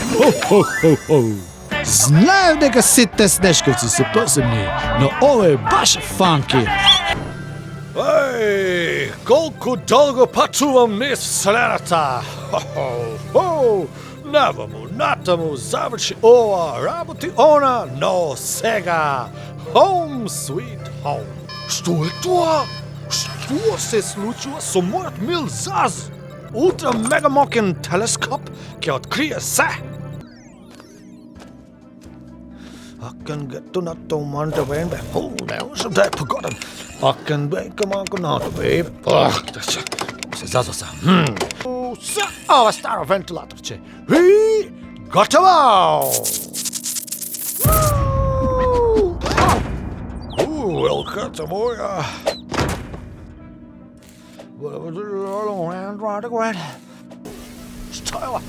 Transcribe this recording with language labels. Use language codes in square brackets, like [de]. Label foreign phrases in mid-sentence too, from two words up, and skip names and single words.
[mk] Знаев дека сите Снешковци се посебни, но ова е баш фанки. Еј, колку долго патувам низ вселената. Наваму, натаму, заврши ова, работи она, но сега. [en] Home sweet home. [mk] Што е тоа? Што се случува со мојот мил Заз? Ултра мега мокен телескоп ќе открие се. [en] I can get to not to want to win, but oh, that was a day forgotten. I can wait, come on, babe. [mk] Се зазоса. Ова старо вентилаторче. И готово! Елката моја. Што е ова?